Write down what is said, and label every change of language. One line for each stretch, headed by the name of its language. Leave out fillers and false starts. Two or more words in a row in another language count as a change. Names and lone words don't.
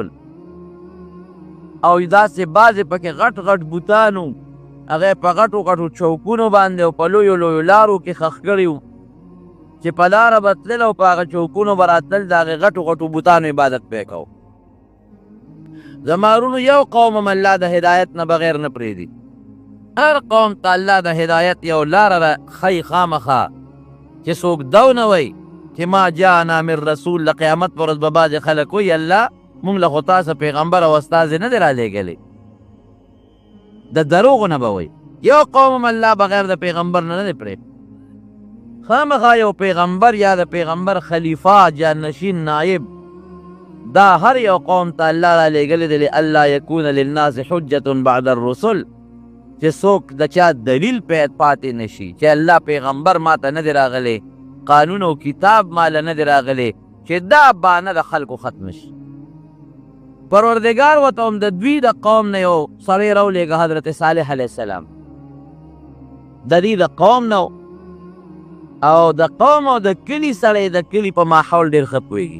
Pashto: او داسې بعضې پکې غټ غټ بوتان و، هغه په غټو غټو چوکونو باندې او په لویو لویو لارو کې ښخ کړي وو چې په لاره به تلل او په هغه چوکونو به راتلل، د هغې غټو غټو بوتانو عبادت به یې کو. زما ورونو یو قوم هم الله د هدایت نه بغیر نه پرېږدي. هر قوم ته الله د هدایت یو لاره ښیي خامخا، چې څوک دا ونه وایي چې
Arabic: ما جاءنا من رسول.
Pashto: د قیامت په ورځ به بعضې خلک وایي الله مونږ له خو تاسو پیغمبر او استازې نه دی رالیږلی، د دروغو نه به وایي. یو قوم هم الله بغیر د پیغمبر نه دی پرېږدي. خامخا یو پیغمبر یا د پیغمبر خلیفه، جانشین، نایب، دا هر یو قوم ته الله رالیږلی دی
Arabic: لئلا یکون للناس حجة بعد الرسل،
Pashto: چې څوک د چا دلیل پاتې نشي چې الله پیغمبر ما ته نه دی راغلی، قانون او کتاب ماله نه دی راغلی، چې دا بانه د خلکو ختم شي. پروردګار ورته هم د دوی د قوم نه یو سړی راولېږه، حضرت صالح علیه السلام، د دې د قوم نه او د قوم او د کلي سړی د کلي په ماحول ډېر ښه پوهېږي.